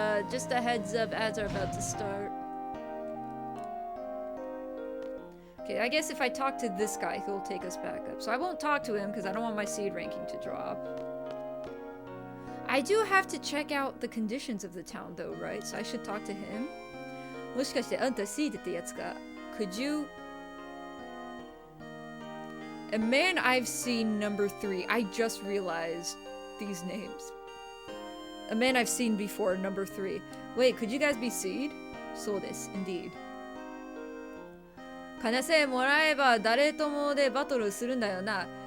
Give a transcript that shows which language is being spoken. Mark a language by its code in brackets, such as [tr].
[en] Just a heads up, ads are about to start. Okay, I guess if I talk to this guy, he'll take us back up. So I won't talk to him because I don't want my seed ranking to drop. I do have to check out the conditions of the town though, right? So I should talk to him. [ja] もしかしてあんたseedってやつか? [en] Could you? A man I've seen number 3. I just realized these names. A man I've seen before, number 3. Wait, could you guys be seed? [ja] そうです、 [en] indeed. [ja] 金せもらえば誰ともでバトルするんだよな。